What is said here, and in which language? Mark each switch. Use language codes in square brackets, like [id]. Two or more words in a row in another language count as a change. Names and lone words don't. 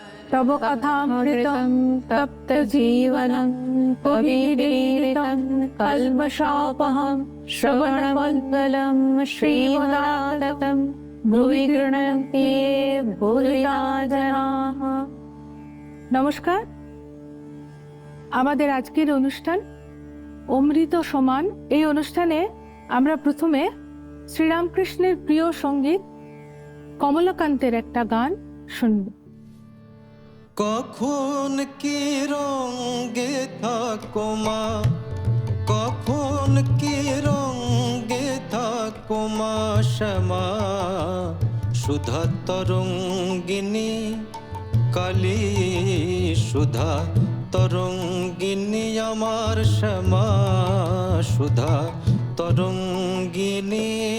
[sa] तव कथामृतं तप्तजीवनं कविरीरितं कल्मषापहं श्रवणमङ्गलं श्रीमदाततं भुवि गृह्णन्ति भूरिदा जनाः। [bn] নমস্কার, আমাদের আজকের অনুষ্ঠান অমৃত সমান। এই অনুষ্ঠানে আমরা প্রথমে শ্রীরামকৃষ্ণের প্রিয় সঙ্গীত কমলাকান্তের একটা গান শুনব। কখন কি রঙে থাকো মা, কখন কি রঙে থাকো মা শ্যামা, সুধা তরঙ্গিনী কালী, সুধা তরঙ্গিনী আমার শ্যামা, সুধা তরঙ্গিনী।